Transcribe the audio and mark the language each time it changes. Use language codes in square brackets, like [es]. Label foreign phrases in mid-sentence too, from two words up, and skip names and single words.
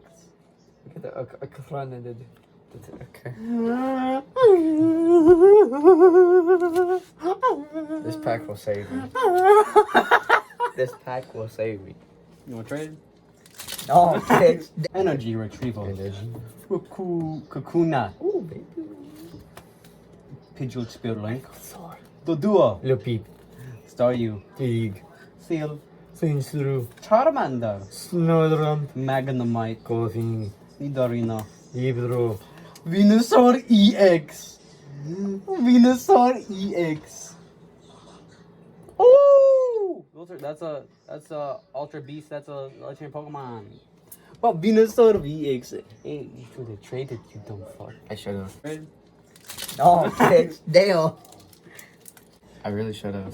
[en] We got the Akranadid. Okay. This pack will save me. This pack will save me. You want to trade? Oh, bitch. Energy retrieval. Kakuna. Oh, baby. Pidgeot Spearlink. Dodua. Little Peep. Staryu. Pig. Seal. Sinsuru. Charmander. Snowdrum. Magnemite. Coughing. Nidorino. Ibro. Venusaur EX. Venusaur EX. Oh! That's a Ultra Beast. That's a legendary Pokemon. But Venusaur VX. Hey, you should have traded, you dumb fuck. I should have. Oh, bitch. Damn. I really should have.